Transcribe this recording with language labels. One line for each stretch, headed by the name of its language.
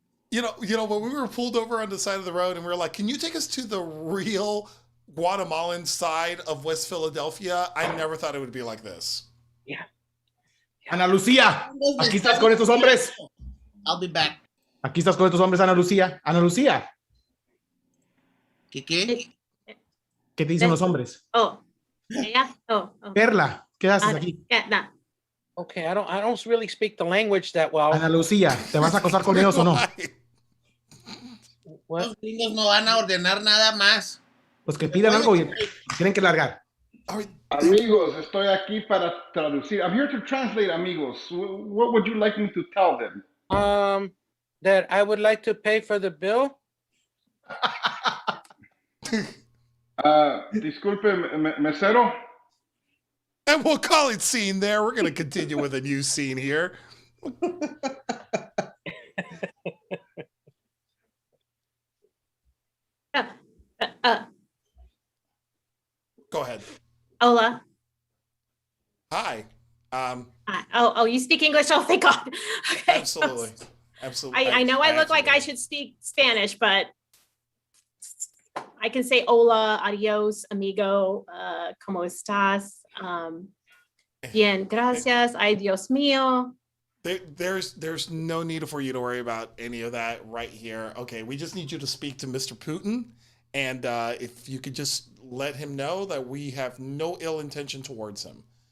English: You know, when we were pulled over on the side of the road and we were like, "Can you take us to the real Guatemalan side of West Philadelphia?" I never thought it would be like this. Yeah.
Spanish: Ana Lucía, aquí estás con estos hombres.
English: I'll be back.
Spanish: Aquí estás con estos hombres, Ana Lucía. Ana Lucía, ¿Qué? ¿qué te dicen los hombres?
English: Oh, yeah. Oh.
Spanish: Perla, ¿qué haces aquí?
English: Yeah, no. Okay, I don't really speak the language that well.
Spanish: Ana Lucía, ¿te vas a acostar con ellos o no?
English: What?
Spanish: Los gringos no van a ordenar nada más. Pues que pidan algo y tienen que largar. Amigos, estoy aquí para traducir.
English: I'm here to translate, amigos. What would you like me to tell them? That I would like to pay for the bill.
Spanish: Disculpe, mesero.
English: And we'll call it scene there. We're going to continue with a new scene here. Go ahead.
Spanish: Hola.
English: Hi. Oh, you speak English? Oh, thank God. Okay. Absolutely. Absolutely. I know I look like I should speak Spanish, but I can say
Spanish: hola, adios, amigo, ¿cómo estás? Bien, gracias, ay, Dios mío.
English: There's no need for you to worry about any of that right here. Okay, we just need you to speak to Mr. Putin, and if you could just let him know that we have no ill intention towards him.